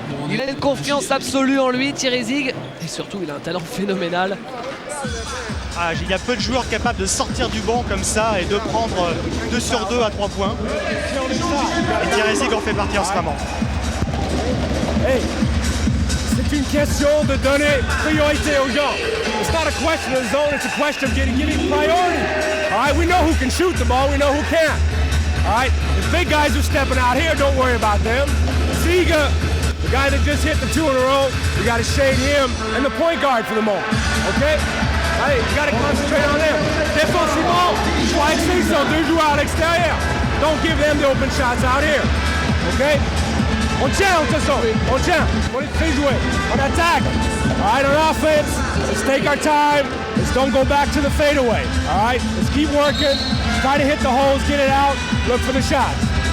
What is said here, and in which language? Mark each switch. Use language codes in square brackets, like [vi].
[fr] Il a une confiance absolue en lui, Thierry Zig. Et surtout, il a un talent phénoménal. Ah, il y a peu de joueurs capables de sortir du banc comme ça et de prendre 2 sur 2 à 3 points. Et Thierry Zig en fait partie en ce moment. Hey, c'est une question de donner priorité aux gens. [en] It's not a question of zone, it's a question of giving priority. All right, we know who can shoot the ball, we know who can't. All right, the big guys are stepping out here, don't worry about them. Ziga, the guy that just hit the 2 in a row, you got to shade him and the point guard for the moment, okay? Hey, you got to concentrate on them. [fr] Défensivement, je crois que c'est ça, 2 joueurs à l'extérieur. [en] Don't give them the open shots out here, okay? [fr] On tient, on tient. On est très joué. On attaque. [en] All right, on offense, let's take our time. Let's don't go back to the fadeaway. All right, let's keep working. Try to hit the holes, get it out, look for the shots.